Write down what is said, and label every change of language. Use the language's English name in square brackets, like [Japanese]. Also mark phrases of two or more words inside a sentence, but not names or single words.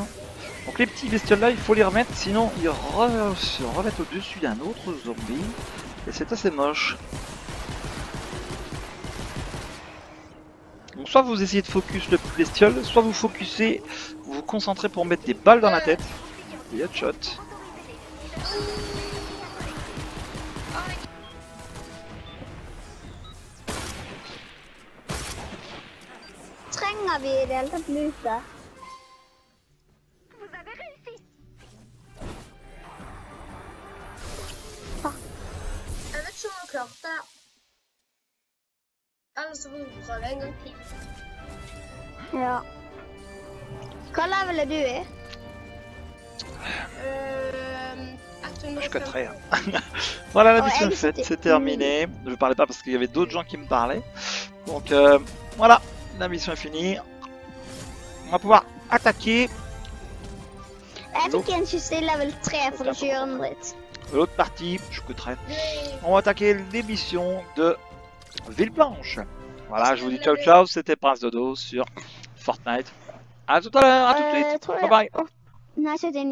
[French] Donc les petits bestioles là, il faut les remettre, sinon ils se remettent au-dessus d'un autre zombie. Et c'est assez moche. Donc soit vous essayez de focus le bestiole, soit vous focussez, vous vous concentrez pour mettre des balles dans la tête. Et headshot. [Norwegian] Trenger vi i det hele tatt lute? Jeg vet ikke om han klarte det. Ellers så får vi prøve en gang til. Ja. Hva level er du i? 150. [French] Je coterai. Hein. Voilà, la Oh, mission elle, est faite, c'était- c'est terminé. Je parlais pas parce qu'il y avait d'autres gens qui me parlaient. Donc voilà, la mission est finie. On va pouvoir attaquer [Norwegian] Jeg fikk en 26 level 3 for å ikke gjøre en dritt. [French] l'autre partie. Je coterai. On va attaquer les missions de Villeblanche. Voilà, je vous dis [Italian] ciao ciao, [French] c'était Prince Dodo sur Fortnite. À tout à l'heure, à tout de suite. [Norwegian] tror [English] Bye bye. [Norwegian] Nei, 79.